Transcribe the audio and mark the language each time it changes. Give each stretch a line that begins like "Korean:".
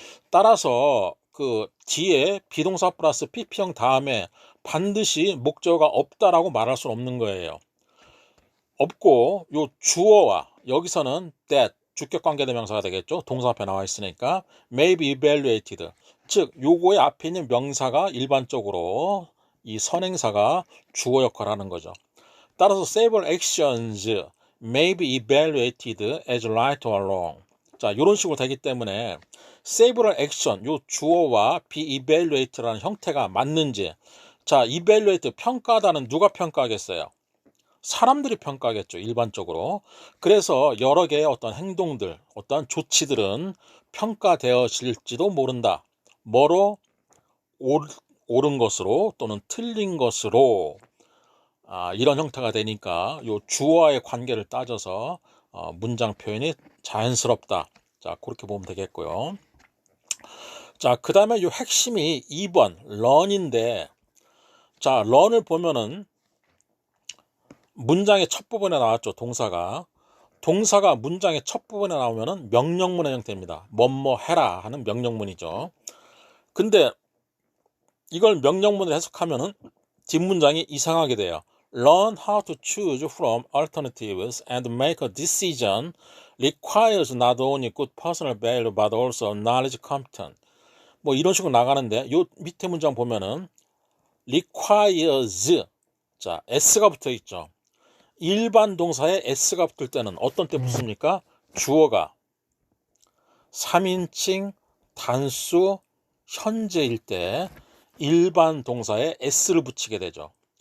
Korean: 따라서 그 뒤에 비동사 플러스 pp형 다음에 반드시 목적어가 없다라고 말할 수는 없는 거예요. 없고 요 주어와 여기서는 that 주격 관계대명사가 되겠죠. 동사 앞에 나와 있으니까
English: may be evaluated
Korean: 즉 요거의 앞에 있는 명사가 일반적으로 이 선행사가 주어 역할을 하는 거죠. 따라서
English: several actions may be evaluated as right or wrong.
Korean: 자, 이런 식으로 되기 때문에 several action, 요 주어와 be evaluate라는 형태가 맞는지. 자, evaluate 평가하다는 누가 평가하겠어요? 사람들이 평가하겠죠, 일반적으로. 그래서 여러 개의 어떤 행동들, 어떤 조치들은 평가되어질지도 모른다. 뭐로? 옳은 것으로 또는 틀린 것으로. 이런 형태가 되니까 요 주어와의 관계를 따져서 문장 표현이 자연스럽다. 자, 그렇게 보면 되겠고요. 자, 그 다음에 요 핵심이 2번 learn인데, 자, learn을 보면은 문장의 첫 부분에 나왔죠. 동사가 문장의 첫 부분에 나오면은 명령문의 형태입니다. 뭐뭐 해라 하는 명령문이죠. 근데 이걸 명령문을 해석하면은 뒷문장이 이상하게 돼요.
English: Learn how to choose from alternatives and make a decision requires not only good personal value but also knowledge competent.
Korean: 뭐 이런 식으로 나가는데 요 밑에 문장 보면은 requires 자 s가 붙어 있죠. 일반 동사에 s가 붙을 때는 어떤 때 붙습니까? 주어가 3인칭 단수 현재일 때 일반 동사에 s를 붙이게 되죠.